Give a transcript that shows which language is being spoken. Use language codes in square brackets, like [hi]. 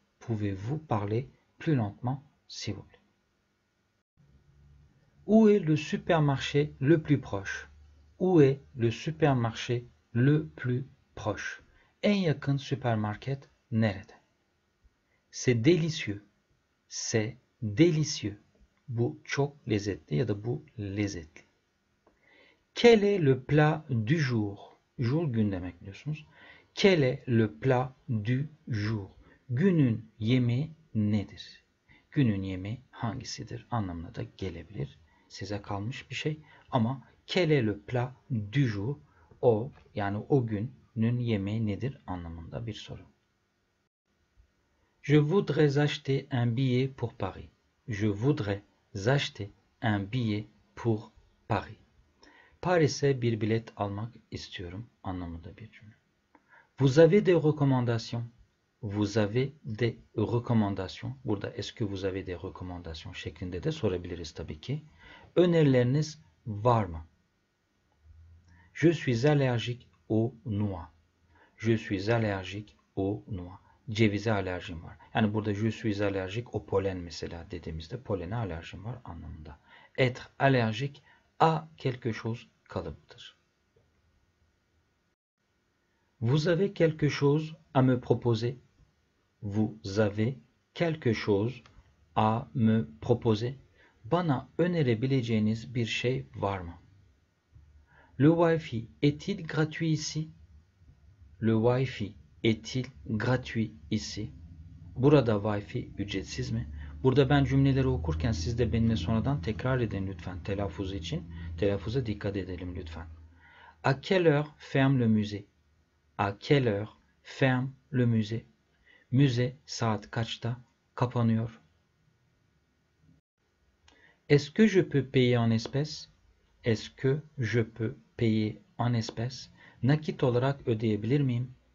[fr] Pouvez-vous parler plus lentement, s'il vous plaît? Où est le supermarché le plus proche? Où est le supermarché le plus proche? [tr] En yakın süpermarket nerede? C'est délicieux. C'est délicieux. Bu çok lezzetli ya da bu lezzetli. [fr] Quel est le plat du jour? Jour gün demek biliyorsunuz. Quel est le plat du jour? Günün yemeği nedir? [tr] Günün yemeği hangisidir anlamına da gelebilir. Size kalmış bir şey ama quel est le plat du jour? O yani o günün yemeği nedir anlamında bir soru. [fr] Je voudrais acheter un billet pour Paris. Je voudrais acheter un billet pour Paris. [tr] Paris'e bir bilet almak istiyorum anlamında bir cümle. [fr] Vous avez des recommandations? Vous avez des recommandations. [tr] Burada est-ce que vous avez des recommandations şeklinde de sorabiliriz tabii ki. [fr] Önerileriniz var mı? Je suis allergique aux noix. Je suis allergique aux noix. [tr] Cevize alerjim var. Yani burada je suis allergique au pollen mesela dediğimizde polene alerjim var anlamında. [fr] Être allergique à quelque chose kalıbıdır. Vous avez quelque chose à me proposer? Vous avez quelque chose à me proposer? [tr] Bana önerebileceğiniz bir şey var mı? [fr] Le Wi-Fi est-il gratuit ici? Le Wi-Fi est-il gratuit ici? [tr] Burada Wi-Fi ücretsiz mi? Burada ben cümleleri okurken siz de benimle sonradan tekrar edin lütfen telaffuz için. Telaffuza dikkat edelim lütfen. [fr] À quelle heure ferme le musée? À quelle heure ferme le musée? [tr] Müze saat kaçta kapanıyor? [fr] Est-ce que je peux payer en espèces? Est-ce que je peux payer en espèces? [tr] Nakit olarak ödeyebilir miyim?